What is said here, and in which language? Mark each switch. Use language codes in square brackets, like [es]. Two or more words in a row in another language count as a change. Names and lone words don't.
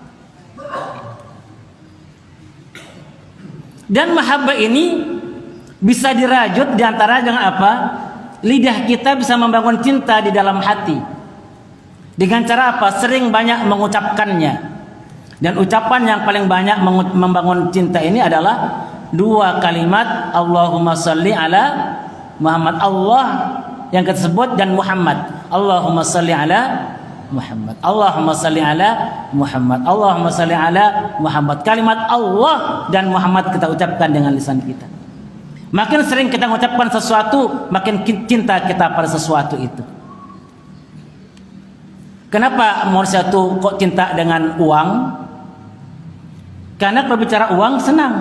[id] Dan mahabbah ini bisa dirajut diantara dengan apa? Lidah kita bisa membangun cinta di dalam hati. Dengan cara apa? Sering banyak mengucapkannya. Dan ucapan yang paling banyak membangun cinta ini adalah dua kalimat [ar] اللهم صل على محمد. [id] Allah yang tersebut dan Muhammad. [ar] اللهم صل على محمد. اللهم صل على محمد. اللهم صل على محمد. [id] Kalimat Allah dan Muhammad kita ucapkan dengan lisan kita. Makin sering kita mengucapkan sesuatu, makin cinta kita pada sesuatu itu. Kenapa manusia itu kok cinta dengan uang? Karena kalau bicara uang senang.